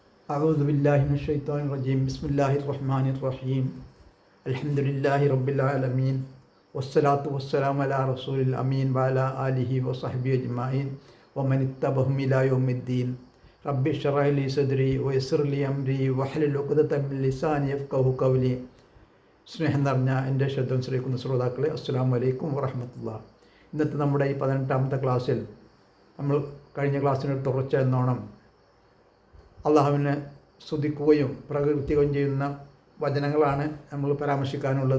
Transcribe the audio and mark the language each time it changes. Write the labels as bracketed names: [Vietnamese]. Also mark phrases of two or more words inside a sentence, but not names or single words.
[Arabic] أعوذ بالله من الشيطان الرجيم بسم الله الرحمن الرحيم الحمد لله رب العالمين والصلاة والسلام على رسول الأمين وعلى آله وصحبه أجمعين ومن اتبعهم إلى يوم الدين رب اشرح لي صدري ويسر لي أمري واحلل عقدة من لساني يفقهوا قولي [Malayalam] സ്നേഹം നിറഞ്ഞ എൻ്റെ ശ്രദ്ധ ശ്രമിക്കുന്ന ശ്രോതാക്കളെ [Arabic] السلام عليكم ورحمة الله. [Malayalam] ഇന്നത്തെ നമ്മുടെ ഈ 18ാമത്തെ ക്ലാസ്സിൽ നമ്മൾ കഴിഞ്ഞ ക്ലാസ്സിനൊരു തുടർച്ച എന്നോണം അള്ളാഹുവിനെ സ്തുതിക്കുകയും പ്രകീർത്തിക്കുകയും ചെയ്യുന്ന വചനങ്ങളാണ് നമ്മൾ പരാമർശിക്കാനുള്ളത്.